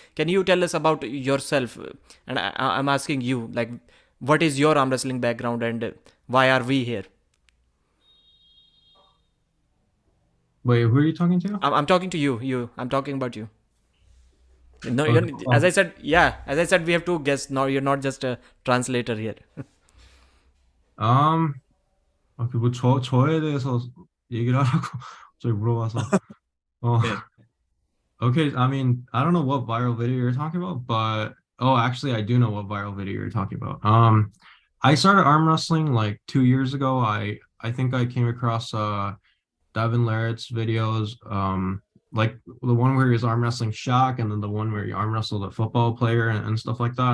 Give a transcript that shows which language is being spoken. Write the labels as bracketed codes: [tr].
[en] Can you tell us about yourself? And I'm asking you, like, what is your arm wrestling background and why are we here? Wait, who are you talking to? I'm talking to you. I'm talking about you. No, Okay. as I said, yeah, as I said, we have to guess. No, you're not just a translator here. [ko] Um, okay, 뭐 저에 대해서 얘기를 하라고 저희 물어봐서. 네. [en] Okay, I mean, I don't know what viral video you're talking about, but oh, actually, I do know what viral video you're talking about. I started arm wrestling like 2 years ago. I think I came across Devin Larrett's videos, like the one where he was arm wrestling Shaq, and then the one where he arm wrestled a football player and stuff like that.